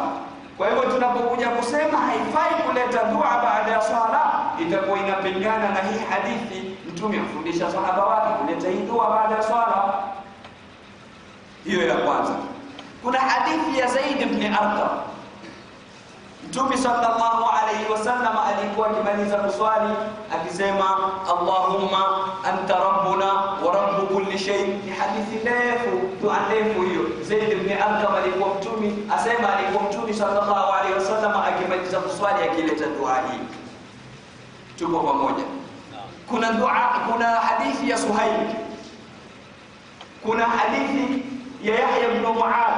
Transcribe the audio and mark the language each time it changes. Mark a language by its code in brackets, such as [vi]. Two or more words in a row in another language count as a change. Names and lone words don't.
[sw] Kwa hivyo tunapokuja kusema haifai kuleta dua baada ya swala, itakuwa inapingana na hii hadithi. Mtume amfundisha sahaba wake kuleta hii dua baada ya swala. Hiyo ya kwanza. Kuna hadithi ya Zaid ibn Arqam. Mtume [ar] صلى الله عليه وسلم [sw] alikuwa akimaliza kuswali akisema, [ar] اللهم أنت ربنا ورب كل شيء. [sw] Ni hadithi ndefu, dua ndefu hiyo. Zaid ibn Arqam alikuwa Mtume asema, alikuwa Mtume [ar] صلى الله عليه وسلم [sw] akimaliza kuswali akileta dua hii. Tuko pamoja? Kuna dua, kuna hadithi ya Suhaib, kuna hadithi ya Yahya ibn Mu'adh.